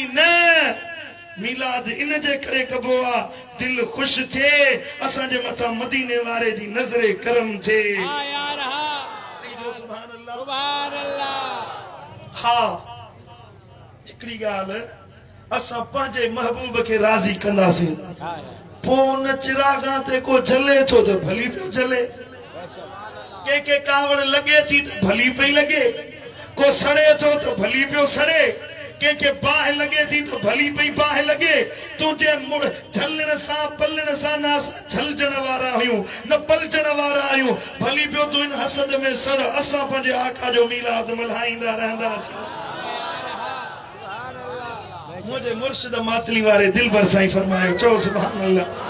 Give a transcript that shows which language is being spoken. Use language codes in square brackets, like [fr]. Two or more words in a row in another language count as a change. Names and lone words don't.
[sd] न, मीलाद इन जे करे कबो आहे दिल ख़ुशि थिए, असांजे मथां मदीने वारे जी नज़रे करम थिए। हा, हिकिड़ी ॻाल्हि, असां पंहिंजे महबूब खे राज़ी कंदासीं, पोइ न चिरागा ते को जले थो त भली पियो जले, के कावड़ लगे थी तो भली पई लगे, को सड़े थो तो भली पियो सड़े, के बाह लगे थी तो भली पई बाह लगे। तुझे झलण सां पलण सां न झलजण वारा आहियूं, न पलजण वारा आहियूं, भली पियो तूं इन हसद में सड़, असां पंहिंजे आका जो मीलाद मल्हाईंदा रहंदासीं। मुझे मुर्शिद मातली वारे दिल भर साईं फरमायो, चो [ar] سبحان الله.